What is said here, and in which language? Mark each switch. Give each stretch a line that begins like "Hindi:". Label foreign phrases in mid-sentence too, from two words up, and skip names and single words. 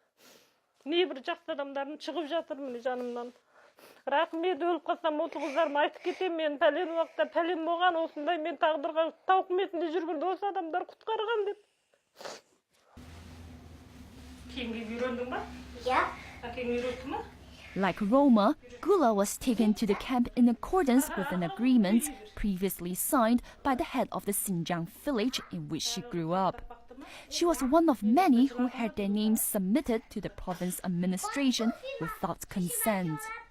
Kazakh: Небір жақсы адамдардың шығып жатыр міне жанымнан. Рахмет, өліп қалсам осы қыздарым айтып кетем, мен пәлен уақытта пәлен болған, осындай мен тағдырға тауқыметінде жүргенде осы адамдар құтқарған деп. Киімге үйрендің ба? Иә. Әкең үйретті ма?
English: Like Roma, Gula was taken to the camp in accordance with an agreement previously signed by the head of the Xinjiang village in which she grew up. She was one of many who had their names submitted to the province administration without consent.